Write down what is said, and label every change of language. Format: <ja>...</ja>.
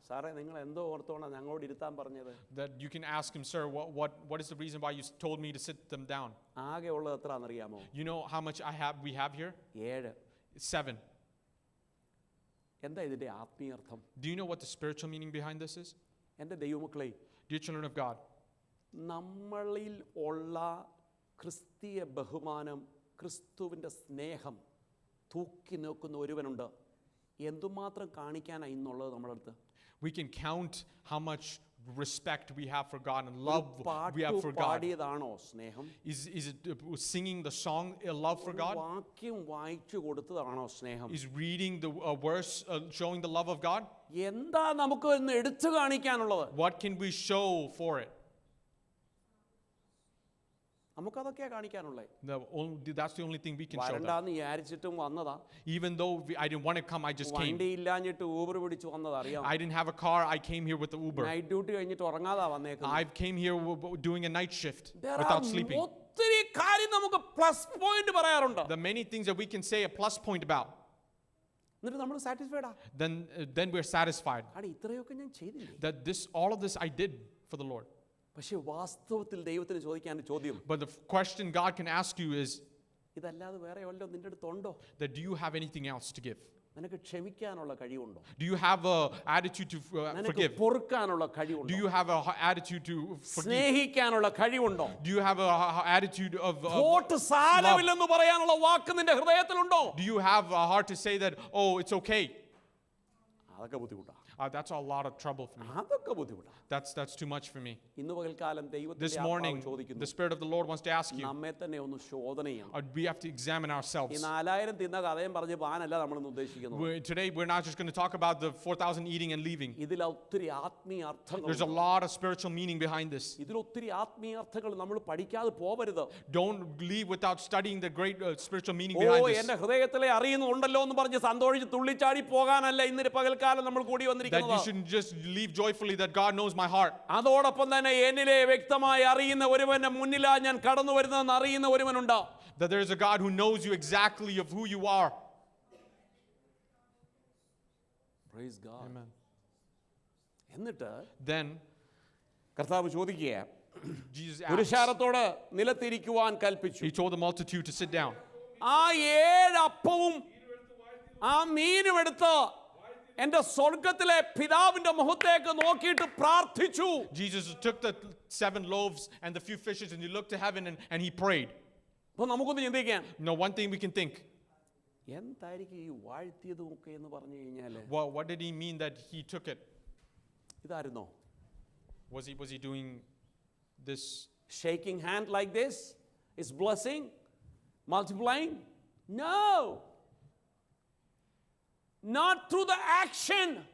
<ml>സാറേ, നിങ്ങൾ എന്തോ ഓർത്തോണം ഞങ്ങളോട് ഇരുത്താൻ പറഞ്ഞത്?</ml> <en>That you can ask him, sir, what is the reason why you told me to sit them down?</en> <ml>ആകെ ഉള്ളത് എത്രയാണെന്നറിയാമോ?</ml> <en>You know how much we have here?</en> <ml>7.</ml> <en>It's 7.</en> <ml>എന്താ ഇതിന്റെ ആത്മീയർത്ഥം?</ml> <en>Do you know what the spiritual meaning behind this is?</en> <ml>എൻ്റെ ദൈവമക്കളെ,</ml> <en>Dear children of God,</en> <ml>നമ്മളിൽ ഉള്ള ക്രിസ്തീയ ബഹുമാനം, ക്രിസ്തുവിൻ്റെ സ്നേഹം തൂക്കി നോക്കുന്ന ഒരുവനുണ്ട്. എന്തുമാത്രം കാണിക്കാനാണ് ഇന്നുള്ളത് നമ്മുടെ അടുത്ത്?</ml> <en>we can count how much respect we have for God and love we have for God.</en> <ml>പാടിയതാണോ സ്നേഹം?</ml> <en>Is it singing the song love for God?</en> <ml>വാക്യം വായിച്ചു കൊടുത്തതാണോ സ്നേഹം?</ml> <en>Is reading the verse showing the love of God?</en> <ml>എന്താ നമുക്ക് ഇന്ന് എടുത്തു കാണിക്കാനുള്ളത്?</ml> <en>What can we show for it?</en> <ml>നമുക്കതൊക്കെയാ കാണിക്കാനുള്ളത്.</ml> <en>That's the only thing we can show them.</en> <ml>വരണ്ടാന്ന് വിചാരിച്ചിട്ടും വന്നതാ.</ml> <en>Even though I didn't want to come, I just came.</en> <ml>വണ്ടി ഇല്ലാഞ്ഞിട്ട് Uber പിടിച്ച് വന്നതാ, അറിയാം.</ml> <en>I didn't have a car, I came here with the Uber.</en> <ml>Night duty കഴിഞ്ഞിട്ട് ഉറങ്ങാതാ വന്നേക്കുന്നത്.</ml> <en>I came here doing a night shift There without are sleeping.</en> <ml>ഒത്തിരി കാര്യം നമുക്ക് plus point പറയാറുണ്ട്.</ml> <en>The many things that we can say a plus point about.</en> <ml>എന്നിട്ട് നമ്മൾ satisfied ആ?</ml> <en>Then we're satisfied</en> <ml>അടി ഇത്രയൊക്കെ ഞാൻ ചെയ്തില്ലേ?</ml> <en>that all of this I did for the Lord.</en> <ml>പക്ഷെ വാസ്തവത്തിൽ ദൈവത്തിന് ചോദിക്കാൻ ചോദ്യം,</ml> <en>But the question God can ask you is</en> <ml>ഇതല്ലാതെ വേറെ വല്ലതും നിന്റെ അടുത്തുണ്ടോ?</ml> <en>that do you have anything else to give?</en> <ml>നിനക്ക് ക്ഷമിക്കാനുള്ള കഴിവുണ്ടോ?</ml> <en>Do you have a attitude to</en> <ml>നിനക്ക്</ml> <en>forgive?</en> <ml>പൊറുക്കാനുള്ള</ml> <en>Do</en> <ml>കഴിവുണ്ടോ?</ml> <en>you have a attitude to forgive?</en> <ml>സ്നേഹിക്കാനുള്ള കഴിവുണ്ടോ?</ml> <en>Do you have a attitude of</en> <ml>thought സാരമില്ലെന്ന് പറയാനുള്ള വാക്ക് നിന്റെ ഹൃദയത്തിലുണ്ടോ?</ml> <en>do you have a heart to say that, oh, it's okay?</en> <ml>അതൊക്കെ ബുദ്ധിമുട്ടാ.</ml> <en>That's a lot of trouble for me.</en> <ml>അതൊക്കെ ബുദ്ധിമുട്ടാ.</ml> <en>That's too much for me.</en> <ml>ഇന്ന് പകൽക്കാലം</ml> <en>This</en> <ml>ദൈവത്തിന്റെ</ml> <en>morning,</en> <ml>ആത്മാവ് ചോദിക്കുന്നു,</ml> <en>the Spirit of the Lord wants to ask you,</en> <ml>നമ്മെ തന്നെ ഒന്ന് ശോധന ചെയ്യണം.</ml> <en>we have to examine</en> <ml>ഈ</ml> <en>ourselves.</en> <ml>4000 തിന്ന കഥയും പറഞ്ഞ് പാനല്ല നമ്മളിന്ന് ഉദ്ദേശിക്കുന്നത്.</ml> <en>Today, we're not just going to talk about the 4,000 eating and leaving.</en> <ml>ഇതിൽ ഒത്തിരി ആത്മീയ അർത്ഥങ്ങൾ,</ml> <en>There's a lot of spiritual meaning behind this.</en> <ml>ഇതിൽ ഒത്തിരി ആത്മീയ അർത്ഥങ്ങൾ നമ്മൾ പഠിക്കാതെ പോവരുത്.</ml> <en>Don't leave without studying the great spiritual meaning</en> <ml>oh,</ml> <en>behind this.</en> <ml>എന്റെ ഹൃദയത്തിലെ അറിയുന്നുണ്ടല്ലോ എന്ന് പറഞ്ഞ് സന്തോഷിച്ച് തുള്ളിച്ചാടി പോകാനല്ല ഇന്നൊരു പകൽക്കാലം നമ്മൾ കൂടി വന്നിരിക്കുന്നത്.</ml> <en>you shouldn't just leave joyfully that God knows my heart.</en> <ml>അതോടൊപ്പം തന്നെ എന്നിലെ വ്യക്തമായി അറിയുന്ന ഒരുവന്റെ മുന്നിലാ ഞാൻ കടന്നു വരുന്നതെന്ന് അറിയുന്ന ഒരുവനുണ്ട്.</ml> <en>That there is a God who knows you exactly of who you are. Praise God. Amen.</en> <ml>എന്നിട്ട്</ml> <en>Then</en> <ml>കർത്താവ് ചോദിക്കുക,</ml> <en>Jesus</en> <ml>പുരുഷാരത്തോട് നിലത്തിരിക്കുവാൻ കൽപ്പിച്ചു.</ml> <en>He told the multitude to sit down.</en> <ml>ആ 7 അപ്പവും ആ മീനും എടുത്ത് എന്റെ സ്വർഗത്തിലെ പിതാവിന്റെ മുഖത്തേക്ക് നോക്കിയിട്ട് പ്രാർത്ഥിച്ചു.</ml> <en>Jesus took the 7 loaves and the few fishes and he looked to heaven and he prayed.</en> <ml>അപ്പോൾ നമുക്കൊന്ന് ചിന്തിക്കാം,</ml> <en>Now one thing we can think,</en> <ml>എന്തായിരിക്കും ഈ വാഴ്ത്തിയതും ഒക്കെ എന്ന് പറഞ്ഞു കഴിഞ്ഞാൽ</ml> <en>well, what did he mean that he took it?</en> <ml>ഇതായിരുന്നോ?</ml> <en>Was he doing this? Shaking hand like this is blessing, multiplying? No. Not through the action.</en>